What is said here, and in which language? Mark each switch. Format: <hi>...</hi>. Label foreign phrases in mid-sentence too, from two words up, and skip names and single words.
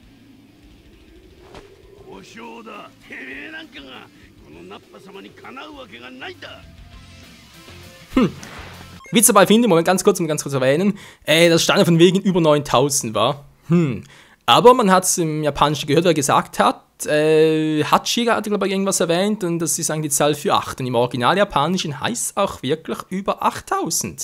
<ja>故障だ。てめえなんかがこのナッパ様にかなうわけがないんだ。</ja> <de>Witz dabei finde, Moment, ganz kurz erwähnen, das stand von wegen über 9000 war. Aber man hat es im Japanischen gehört, wer gesagt hat, Hachiga hat, glaube ich, irgendwas erwähnt und das ist eigentlich die Zahl für 8. Und im Original Japanischen heißt es auch wirklich über 8000.</de>